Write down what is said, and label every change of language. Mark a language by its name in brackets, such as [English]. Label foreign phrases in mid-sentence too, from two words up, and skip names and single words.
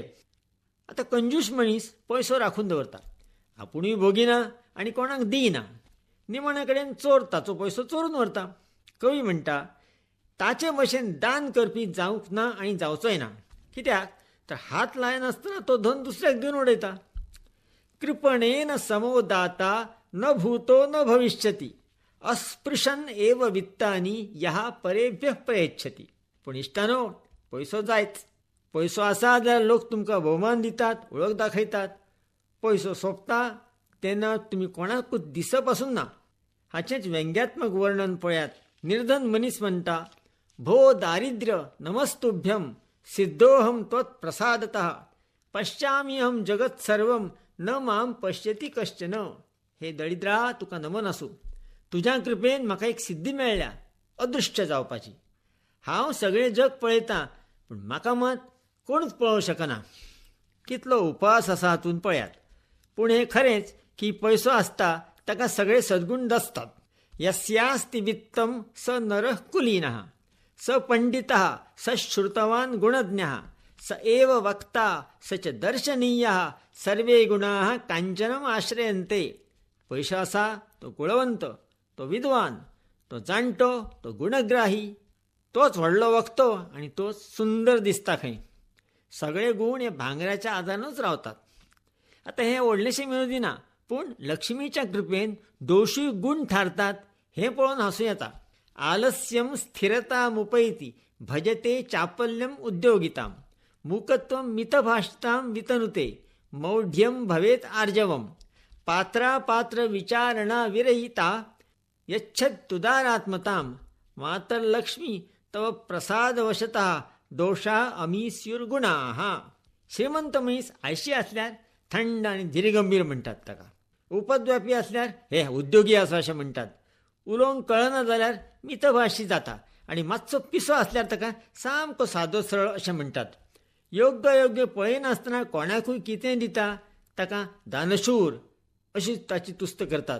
[Konkani] आतां कंजूस मनीस पयसो राखून दवरता, आपुणूय भोगिना आनी कोणाक दिना. निमणे कडेन चोर ताचो पयसो चोरून व्हरता. कवी म्हणटा ताचे भशेन दान करपी जावंक ना आनी जावचोय ना. कित्याक तर हात लायनासतना तो धन दुसऱ्याक दिवन उडयता. [Sanskrit] कृपणेन समो दाता न भूतो न भविष्यती अस्पृशन एव वित्तानी यहा परेभ्य प्रयच्छती. [Konkani] पूण इश्टानो, पयसो जायच. पयसो आसा जाल्यार लोक तुमकां भोवमान दितात, वळख दाखयतात. पयसो सोंपता तेन्ना तुमी कोणाकूच दिसप पासून ना. हाचेंच व्यंग्यात्मक वर्णन पळयात. निर्धन मनीस म्हणटा [Sanskrit] भो दारिद्र्य नमस्तुभ्यम सिद्धोहम त्वत्प्रसादतः पश्याम्यहम जगत सर्वम न माम पश्यती कश्चन. [Konkani] हे दरिद्रा, तुका नमन आसूं. तुज्या कृपेन म्हाका एक सिद्धी मेळ्ळ्या, अदृश्य जावपाची. हांव सगळें जग पळयतां, पूण म्हाका मात कोणूच पळोवंक शकना. कितलो उपास आसा हातून पळयात. पूण हें खरेंच की पयसो आसता ताका सगळे सद्गुण दसतात. [Sanskrit] यस्यास्ति वित्तं स नरः कुलीनः स पंडितः स श्रुतवान गुणज्ञः स एव वक्ता स च दर्शनीयः सर्वे गुणाः कांचनम आश्रयन्ते. [Konkani] पयसो आसा तो कुळवंत, तो विद्वान, तो जाणटो, तो गुणग्राही, तोच व्हडलो वक्तो आनी तोच सुंदर दिसता खंय. सगळे गुण हे भांगराच्या आदारानूच रावतात. आतां हें व्हडलेशें मेळूं ना, पूण लक्ष्मीच्या कृपेन दोशूय गुण थारतात हें पळोवन हांसूं येता. [Sanskrit] आलस्यम स्थिरता मुपैति भजते चापल्यम उद्योगिताम मूकत्वम मितभाषिताम वितनुते मौढ्यम भवेत आर्जवम पात्रा पात्र विचारणा विरहिता यच्छदुदारात्मताम मातर्लक्ष्मी तव प्रसादवशतः दोषा अमीस्युर्गुणाः. [Konkani] श्रीमंत मनीस आयशी असल्यार थंड आनी धीरगंभीर म्हणटात ताका. उपद्व्यापी असल्यार हे उद्योगी आसा अशें म्हणटात. उलोवंक कळना जाल्यार मितभाशी जाता आनी मातसो पिसो असल्यार ताका सामको सादो सरळ अशें म्हणटात. योग्य योग्य पळयनासतना कोणाकूय कितें दिता ताका दानशूर अशी ताची तुस्त करतात.